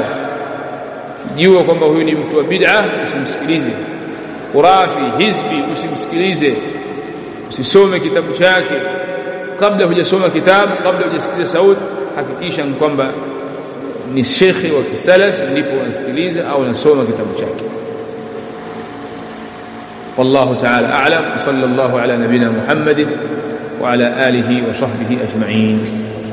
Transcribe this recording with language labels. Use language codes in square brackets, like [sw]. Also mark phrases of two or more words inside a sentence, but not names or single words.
[sw] Jua kwamba huyu ni mtu wa bid'a, usimsikilize. Khurafi, hizbi, usimsikilize. Usisome kitabu chake. Kabla hujasoma kitabu, kabla hujasikiliza sauti, hakikisha kwamba ni shekhi wa kisalaf ndipo unasikiliza au unasoma kitabu chake. [ar] والله تعالى أعلم. صلى الله على نبينا محمد وعلى آله وصحبه أجمعين.